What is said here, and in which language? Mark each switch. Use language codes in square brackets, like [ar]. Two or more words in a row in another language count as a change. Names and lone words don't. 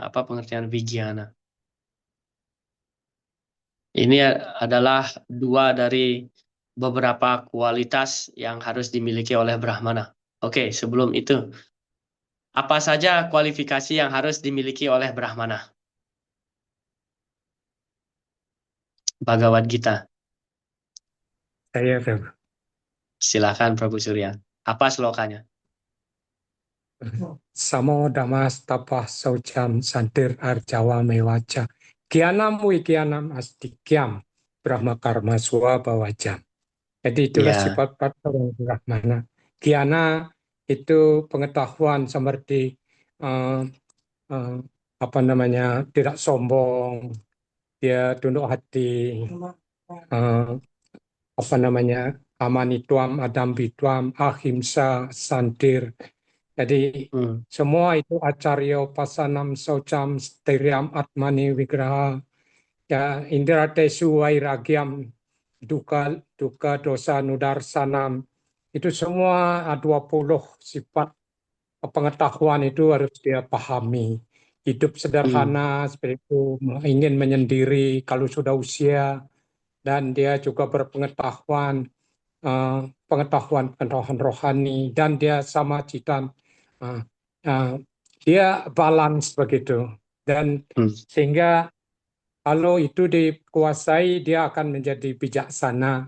[id] Apa pengertian Vigyana? Ini adalah dua dari beberapa kualitas yang harus dimiliki oleh Brahmana. Oke, sebelum itu, apa saja kualifikasi yang harus dimiliki oleh Brahmana? Bhagavad Gita. Saya Prabu. Silakan Prabu Surya. Apa slokanya? [sa] शमो दमस् तपः शौचं क्षान्तिर् आर्जवम् एव च. ज्ञानं विज्ञानम् आस्तिक्यं ब्रह्म कर्म स्वभावजम्. [id] Jadi itulah Ya. sifat orang Brahmana. Kiana itu pengetahuan seperti apa namanya, tidak sombong, dia tunduk hati, apa namanya, [sa] अमानित्वम् अदम्भित्वम् अहिंसा क्षान्तिः. [id] Jadi semua itu [sa] आचार्योपासनं शौचं स्थैर्यम् आत्म विनिग्रहः, [id] ya [sa] इन्द्रियार्थेषु वैराग्यं दुःख दोषानुदर्शनम्, [id] itu semua 20 sifat pengetahuan itu harus dia pahami. Hidup sederhana seperti itu, ingin menyendiri kalau sudah usia, dan dia juga berpengetahuan, pengetahuan rohani, dan dia [sa] सम चित्तं, [id] dia balance begitu, dan sehingga kalau itu dikuasai dia akan menjadi bijaksana.